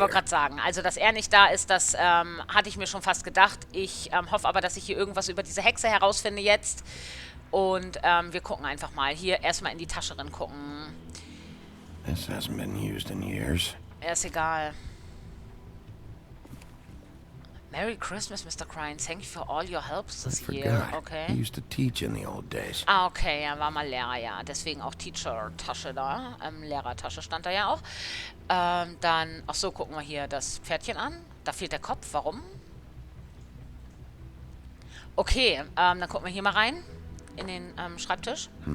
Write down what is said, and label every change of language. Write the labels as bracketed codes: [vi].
[de] wollte gerade sagen, also dass er nicht da ist, das hatte ich mir schon fast gedacht. Ich hoffe aber, dass ich hier irgendwas über diese Hexe herausfinde jetzt. Und wir gucken einfach mal. Hier erstmal in die Tasche rein gucken. [en] This hasn't been used in years. [de] Ist egal. [en] Merry Christmas, Mr. Cranes. Thank you for all your help this I year. forgot. Okay. He used to teach in the old days. [de] Ah, okay, er war mal Lehrer, ja. Deswegen auch Teacher-Tasche da. Lehrertasche stand da ja auch. Dann, ach so, gucken wir hier das Pferdchen an. Da fehlt der Kopf. Warum? Okay, dann gucken wir hier mal rein. In den Schreibtisch.